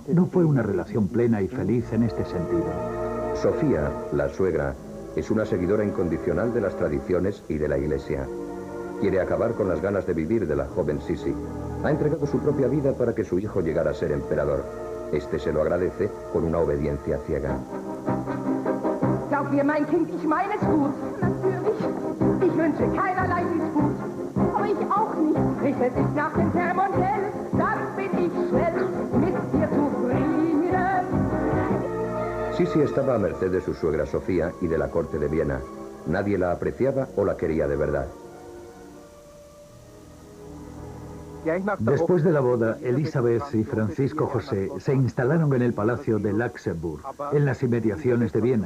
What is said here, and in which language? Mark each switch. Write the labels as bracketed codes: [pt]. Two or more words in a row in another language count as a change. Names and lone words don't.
[es] No fue una relación plena y feliz en este sentido. Sofía, la suegra, es una seguidora incondicional de las tradiciones y de la Iglesia. Quiere acabar con las ganas de vivir de la joven Sisi. Ha entregado su propia vida para que su hijo llegara a ser emperador. Este se lo agradece con una obediencia ciega. [de] Glaub mir, mein Kind, ich meine es gut. Natürlich. Ich wünsche keinerlei Disput. Aber ich auch nicht. Richtet dich nach dem Zeremoniell, dann bin ich schnell mit dir zufrieden. [es] Sisi estaba a merced de su suegra Sofía y de la corte de Viena. Nadie la apreciaba o la quería de verdad. Después de la boda, Elizabeth y Francisco José se instalaron en el palacio de Laxenburg, en las inmediaciones de Viena.